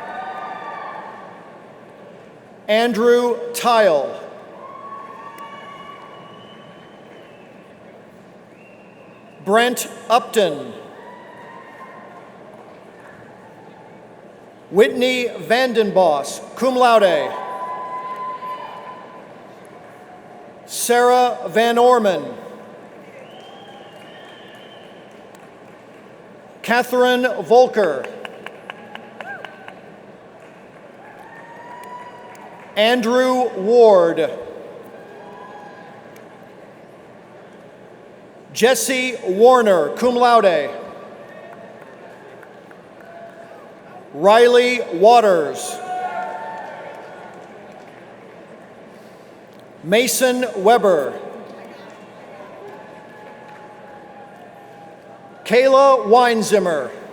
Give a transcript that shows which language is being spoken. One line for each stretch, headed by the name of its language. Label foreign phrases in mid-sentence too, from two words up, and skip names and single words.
English: Andrew Tile. Brent Upton. Whitney Vandenboss,
Latin: cum laude.
English: Sarah Van Orman. Catherine Volker. Andrew Ward. Jesse Warner,
Latin: cum laude.
English: Riley Waters. Mason Weber. Kayla Weinzimmer.